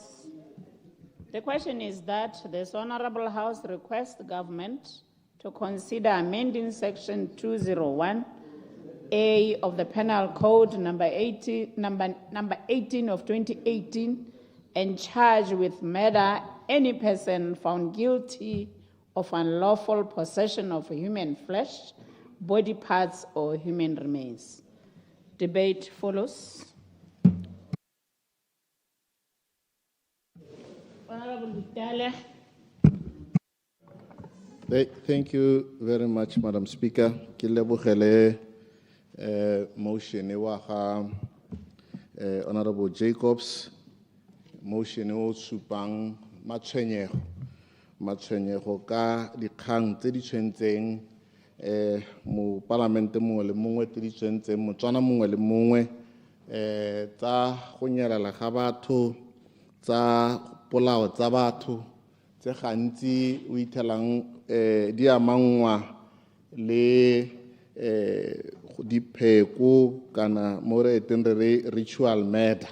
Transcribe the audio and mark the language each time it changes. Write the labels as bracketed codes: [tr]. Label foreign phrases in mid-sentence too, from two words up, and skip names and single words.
[en] The question is that this Honorable House requests the government to consider amending Section 201A of the Penal Code number 18 of 2018 and charge with murder any person found guilty of unlawful possession of human flesh, body parts, or human remains. Debate follows. Honorable Vitale. Thank you very much, Madam Speaker. [tn] Ke lebogele motion wa ga Honorable Jacobs, motion o supang matshwenyego ka dikgang tse di tshwentseng mo parlamente mongwe le mongwe tse di tshwentseng motswana mongwe le mongwe tsa go nyelela ga batho, tsa polao tsa batho tse gantsi o ithelang di amangwa le dipheko kana mo re eteng re [en] ritual murder.